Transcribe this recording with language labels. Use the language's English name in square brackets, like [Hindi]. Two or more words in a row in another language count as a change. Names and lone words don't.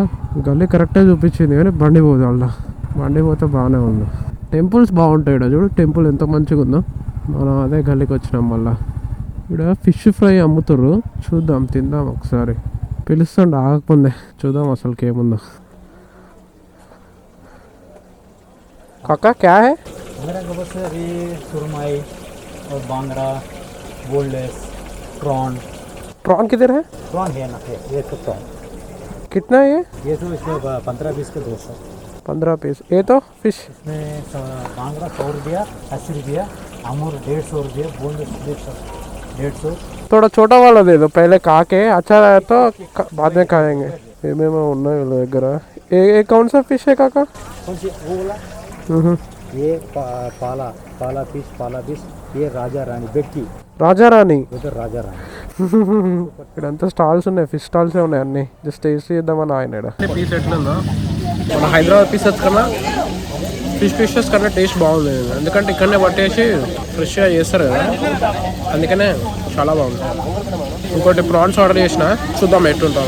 [Telugu] గల్లీ కరెక్టే చూపించింది కానీ బండి పోదు. వాళ్ళ బండి పోతే బాగానే ఉంది. టెంపుల్స్ బాగుంటాయి ఇక్కడ. చూడు టెంపుల్ ఎంత మంచిగా ఉందో. మనం అదే గల్లీకి వచ్చినాం. మళ్ళీ ఇక్కడ [English] fish fry [Telugu] అమ్ముతారు. చూద్దాం, తిందాం ఒకసారి. పిలుస్తుండే ఆగకుందే. చూద్దాం అసలుకి ఏముందో. [Hindi] काका क्या है? मेरा गोबर से अभी सुरमई और बांगड़ा, बोल्डेस, प्रॉन। प्रॉन किधर है? प्रॉन है ना, ये तो प्रॉन। कितना है ये? ये तो इसमें 15-20 के 200। 15 पीस। ये तो फिश इसमें बांगड़ा 100 रुपया, 80 रुपया, अमूर 150 रुपया, बोल्डेस 150। थोड़ा छोटा वाला दे दो पहले खा के। अच्छा रहा तो बाद में खाएंगे। [Telugu] ఏమేమో ఉన్నాయి వీళ్ళ దగ్గర. [Hindi] ఏ कौन सा फिश है काका? कौन सी वो वाला? ये पाला फिश, ये राजा रानी बेटकी. [Telugu] రాజా రాణి. [Hindi] उधर राजा रानी. [Telugu] ఇక్కడంతా స్టాల్స్ ఉన్నాయి. [English] fish stalls [Telugu] ఉన్నాయి అన్ని. జస్ట్ టేస్ట్ చేద్దామని ఆయన. పీస్ ఎట్లుందో మన హైదరాబాద్ పీసెస్ కన్నా ఫిషెస్ కన్నా టేస్ట్ బాగుంది. ఎందుకంటే ఇక్కడనే పట్టేసి ఫ్రెష్గా చేస్తారు కదా, అందుకనే చాలా బాగుంది. ఇంకోటి [English] prawns order [Telugu] చేసిన, చూద్దాం ఎట్లుంటాం.